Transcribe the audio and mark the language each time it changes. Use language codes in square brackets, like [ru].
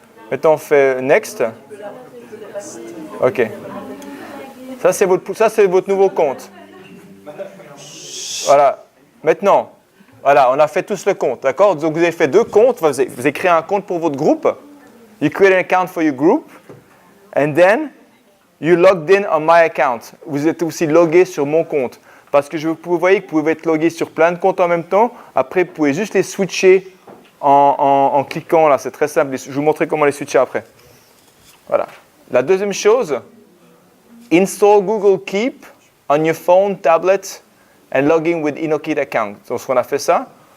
[fr] Maintenant on fait next. Ok. Ça c'est votre nouveau compte. Voilà. Maintenant, voilà, on a fait tous le compte, d'accord? Donc vous avez fait 2 comptes. Vous avez créé un compte pour votre groupe. [en] You create an account for your group, and then you logged in on my account. [fr] Vous êtes aussi logué sur mon compte. Parce que vous voyez que vous pouvez être logué sur plein de comptes en même temps. Après, vous pouvez juste les switcher en cliquant là. C'est très simple. Je vais vous montrer comment les switcher après. Voilà. La deuxième chose, [en] install Google Keep on your phone, tablet, and logging with InnoKick account. [fr] Donc, on a fait ça.